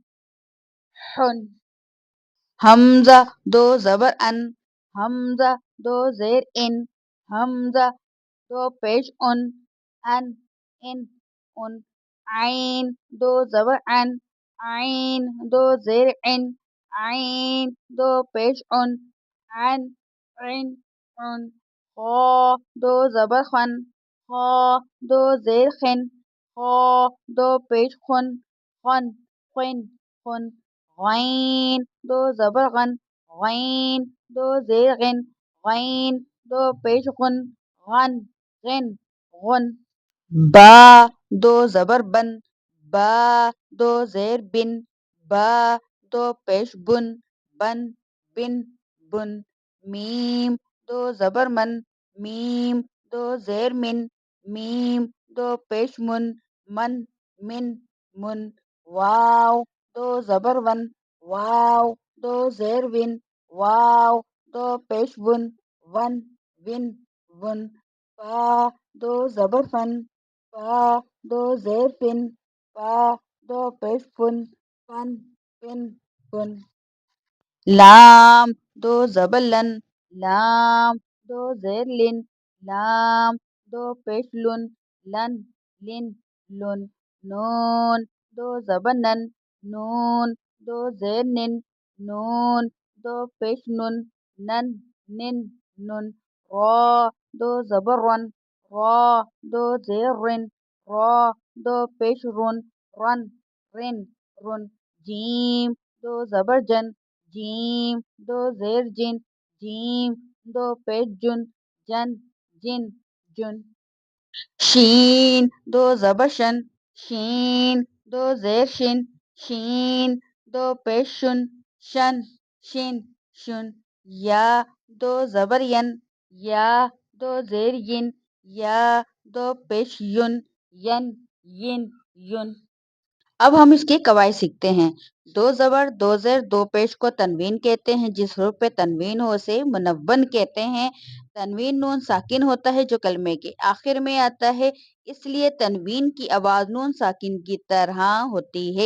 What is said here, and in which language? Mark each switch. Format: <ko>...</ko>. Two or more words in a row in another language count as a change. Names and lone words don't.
<ur>حن، حمزہ دو زبر ان، حمزہ دو زیر ان، حمزہ دو پیش ان، ان ان ان، عین دو زبر ان، عین دو زیر ان، عین دو پیش ان، عن عن عن، خا دو زبر خن، خا دو زیر خن، خا دو پیش خن، خن خن خن، غین دو زبر غن، غین دو زیر غن، غین دو پیش غن، غن غن غن، با دو زبر بن، با دو زیر بن، با دو پیش بن، بن بن بن، میم دو زبر من، میم دو زیر من، میم دو پیش من، من من من، واو دو زبر ون، واو دو زیر ون، واو دو پیش ون، ون ون ون، فا دو زبر فن، فا دو زیر فن، فا دو پیش فن، فن فن فن، لام دو زبر لن، لام دو زیر لن، لام دو پیش لن، لن لن لن، نون دو زبر نن، نون دو زیر نن، نون دو پیش نن، نن نن نن، را دو زبر رن، را دو زیر رن، را دو پیش رن، رن رن رن، جیم دو زبر جن، جیم دو زیر جن، جیم دو پیش جن، جن جن جن، شین دو زبر شن، شین دو زیر شن، شین دو پیش شن، شن شن شن، یا دو زبر ین، یا دو زیر ین، یا دو پیش یون، ین ین یون۔ اب ہم اس کے قواعد سیکھتے ہیں۔ دو زبر دو زیر دو پیش کو تنوین کہتے ہیں، جس حروف پہ تنوین ہو اسے منون کہتے ہیں۔ تنوین نون ساکن ہوتا ہے جو کلمے کے آخر میں آتا ہے، اس لیے تنوین کی آواز نون ساکن کی طرح ہوتی ہے۔</ur>